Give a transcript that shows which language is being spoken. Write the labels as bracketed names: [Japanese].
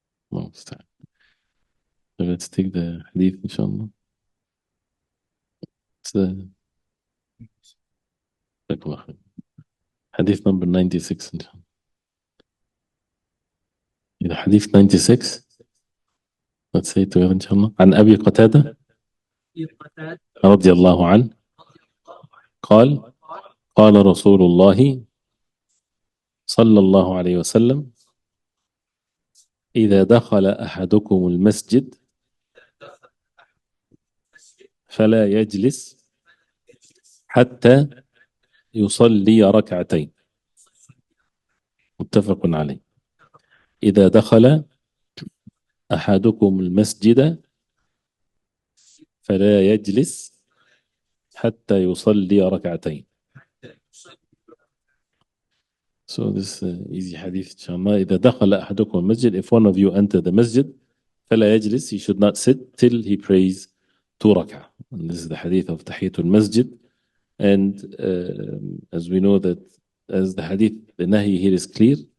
[English] No, stop. So let's take the hadith, inshallah. It's the hadith number 96, inshallah. Hadith 96. Let's say it together إن شاء الله. [Arabic] عن أبي قتادة رضي الله عنه قال قال رسول الله صلى الله عليه وسلم إذا دخل أحدكم المسجد فلا يجلس حتى يصلي ركعتين متفق عليه. إذا دخل أحدكم المسجد فلا يجلس حتى يصلي ركعتين. [English] So this easy hadith inshallah. [Arabic] إذا دخل أحدكم المسجد, [English] if one of you enter the masjid, [Arabic] فلا يجلس, [English] he should not sit till he prays 2 rak'ah. And this is the hadith of Tahiyatul Masjid. And as we know that as the hadith, the nahi here is clear.